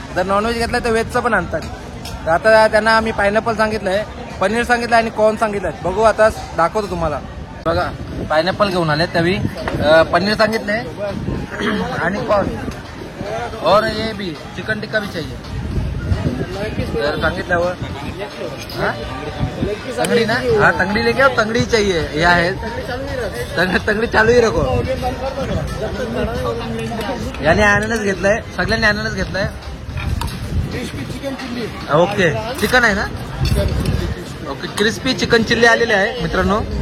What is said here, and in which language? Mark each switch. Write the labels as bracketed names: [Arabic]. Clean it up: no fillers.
[Marathi] जर नॉनव्हेज घेतलं तर व्हेजचं पण आणतात. तर आता त्यांना आम्ही पायनॅपल सांगितलंय, पनीर सांगितलं आणि कॉर्न सांगितलंय. बघू आता दाखवतो तुम्हाला. बघा, पायनॅपल घेऊन आले, त्यावेळी पनीर सांगितलंय आणि कॉर्न [Hindi] और ये भी चिकन टिक्का भी चाहिए. [Marathi] तर सांगितल्यावर [Hindi] तंगड़ी ना, हाँ तंगड़ी लेके आओ. तंगड़ी चाहिए. ये [Marathi] आहे [Hindi] तंगड़ी चालू ही रखो. [Marathi] याने अननस घेतलाय, सगळ्यांनी अननस घेतलाय. ओके, चिकन आहे ना. ओके, क्रिस्पी चिकन चिल्ली आलेले आहे मित्रांनो.